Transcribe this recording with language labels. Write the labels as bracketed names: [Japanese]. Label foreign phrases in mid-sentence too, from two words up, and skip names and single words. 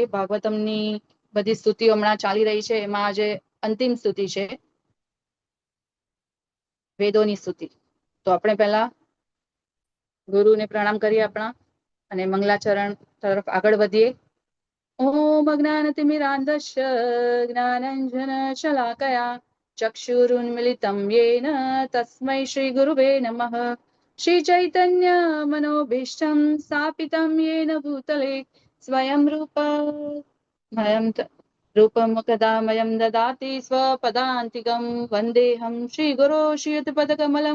[Gujarati] ભાગવતમની બધી સ્તુતિઓ હમણાં ચાલી રહી છે, એમાં આજે અંતિમ સ્તુતિ છે, વેદોની સ્તુતિ. તો આપણે પહેલા ગુરુને પ્રણામ કરીએ આપણા અને મંગલાચરણ તરફ આગળ વધીએ. [Sanskrit] ओम अज्ञानतिमिरान्धस्य ज्ञानंजन शलाकया ચક્ષુરુન્મિલિतं येन तस्मै श्रीगुरुवे नमः. श्रीचैतन्य मनोभीष्टं स्थापितं येन भूतले स्वयं रूपं कदा मयं ददाति स्वपदान्तिकं वन्देऽहं श्रीगुरो श्रीयुतपदकमलं